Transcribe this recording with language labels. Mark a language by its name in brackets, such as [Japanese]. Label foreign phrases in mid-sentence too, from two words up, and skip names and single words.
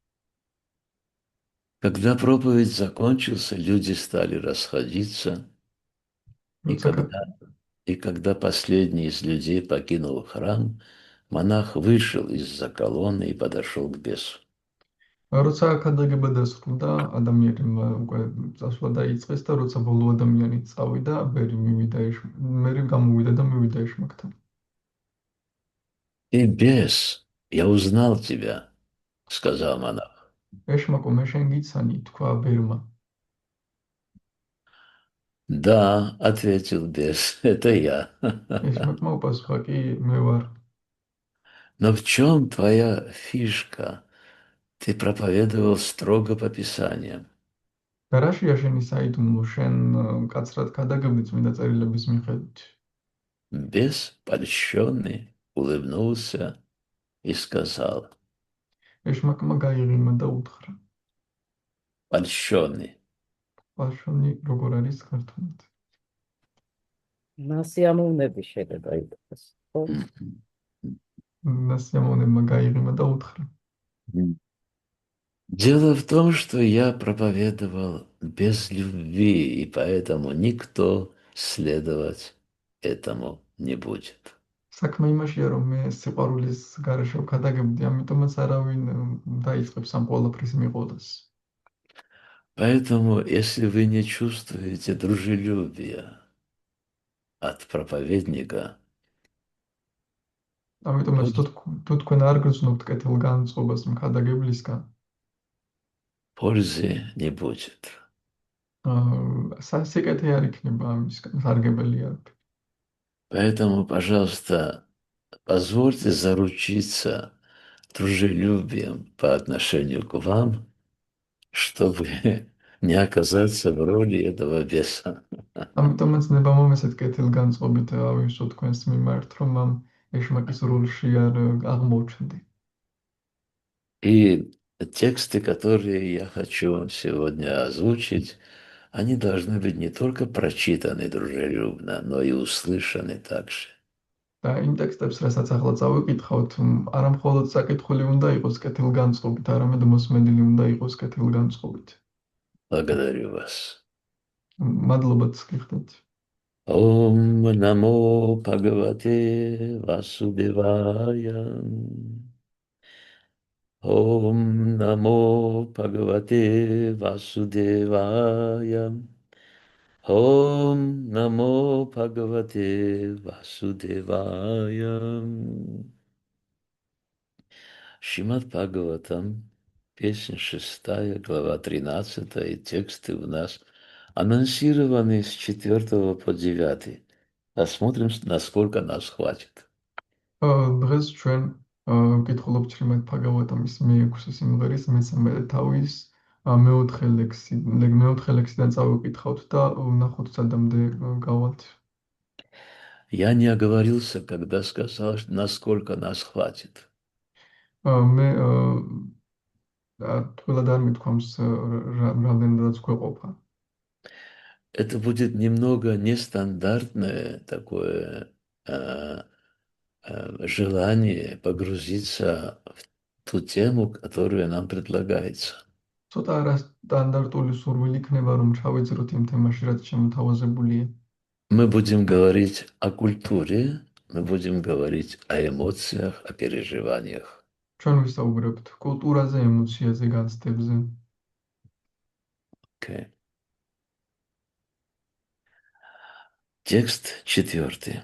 [Russian] Когда проповедь закончился, люди стали расходиться, и [Georgian] როცა [Russian] когда последний из людей покинул храм, монах вышел из-за колонны и подошел к бесу. [Georgian] როცა ქადაგება დასრულდა, ადამიანმა უკვე წასვლა დაიწყეს და როცა ბოლო ადამიანი წავიდა, მერი გამოვიდა და მივიდა ეშმაკთან. [Russian] «Ты бес, я узнал тебя», — сказал монах. [Georgian] ეშმაკო, მე შენ გიცანი, თქვა ბერმა. [Russian] «Да», — ответил бес, — «это я». [Georgian] ეშმაკმა უპასუხა, კი, მე ვარ. [Russian] «Но в чем твоя фишка? Ты проповедовал строго по Писаниям». [Georgian] და რაშია შენი საიდუმლო, შენ მკაცრად ქადაგებდი წმინდა წერილების მიხედვით. [Russian] Бес, польщенный, улыбнулся и сказал: [Georgian] ეშმაკმა გაიღიმა და უთხრა. [Russian] «Польщенный, [Georgian] პაშონი როგორ არის ქართულად? ნასიამოვნები შეიძლება იყოს, ხო? ნასიამოვნებმა გაიღიმა და უთხრა. [Russian] дело в том, что я проповедовал без любви, и поэтому никто следовать этому не будет». [Georgian] საქმე იმაშია, რომ მე სიყვარულის გარეშე ვქადაგებდი, ამიტომაც არავინ დაიწყებს ამ ყველაფრის მიყოლას. [Russian] Поэтому, если вы не чувствуете дружелюбия от проповедника, [Georgian] ამიტომაც თუ თქვენ არ გრძნობთ კეთილგანწყობას მქადაგებლისგან, [Russian] пользы не будет. [Georgian] სიკეთე არ იქნება ამისგან, სარგებელი არ. [Russian] Поэтому, пожалуйста, позвольте заручиться дружелюбием по отношению к вам, чтобы не оказаться в роли этого беса. [Georgian] ამიტომაც ნება მომესეთ კეთილგანწყობით ავიღო თქვენს მიმართ, რომ ამ ეშმაკის როლში არ აღმოჩნდი. [Russian] И тексты, которые я хочу сегодня озвучить, они должны быть не только прочитаны дружелюбно, но и услышаны также. [Georgian] და იმ ტექსტებს, რასაც ახლა წავიკითხავთ, არა მხოლოდ საკითხული უნდა იყოს კეთილგანწყობით, არამედ მოსმენილი უნდა იყოს კეთილგანწყობით. [Russian] Благодарю вас. [Georgian] მადლობაც გიხდით. [Sanskrit] ॐ नमो भगवते वासुदेवाय. ॐ नमो भगवते वासुदेवाय. ॐ नमो भगवते वासुदेवाय. [Russian] Шримад Бхагаватам, песня 6, глава 13, и тексты у нас анонсированы с 4 по 9. Посмотрим, насколько нас хватит. [Georgian] დღეს ჩვენ ვკითხულობ ჩრიმად ფაგავატამის მეექვსე სიმღერის მესამე თავის მეოთხე ლექსიდან წავიკითხავთ და ვნახოთ სადამდე გავალთ. [Russian] Я не оговорился, когда сказал, насколько нас хватит. [Georgian] მე თვილად არ მithქვამს რამდენადაც გვეყოფა. [Russian] Это будет немного нестандартное такое желание погрузиться в ту тему, которая нам предлагается. [Georgian] ცოტა არასტანდარტული სურვილი იქნება, რომ ჩავიძროთ იმ თემაში, რაც შემოთავაზებულია. [Russian] Мы будем говорить о культуре, мы будем говорить о эмоциях, о переживаниях. [Georgian] ჩვენ ვისაუბრებთ კულტურაზე, ემოციაზე, განცდებზე. [Russian] Okay. Текст 4.